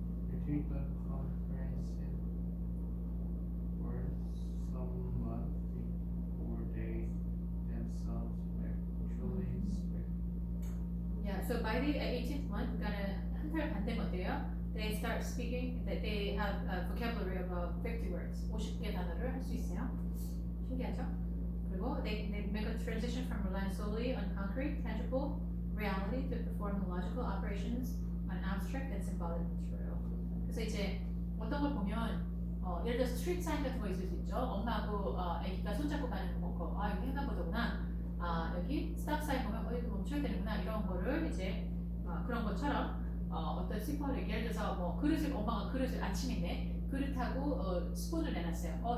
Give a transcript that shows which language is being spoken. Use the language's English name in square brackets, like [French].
[English] Between the comprehensive words some months before they themselves actually speak. Yeah. So by the 18th month, [Korean] 그러니까 한 달 반 되면 어때요? [English] They start speaking. They have a vocabulary of 50 words. [Korean] 50개 단어를 할 수 있어요. 신기하죠? 그리고 [English] they make a transition from relying solely on concrete, tangible reality to perform logical operations on abstract and symbolic material. [Korean] 그래서 이제 어떤 걸 보면 예를 들어서 스트리트 사인 같은 거 있을 수 있죠. 엄마하고 아기가 손잡고 가는 거, 여기 횡단보도구나. 여기 스탑 사인 보면 이거 멈춰야 되는구나. 이런 거를 이제 그런 것처럼 어떤 심벌을 예를 들어서 뭐 그릇을 엄마가 그릇을 아침인데 그릇하고 스푼을 내놨어요.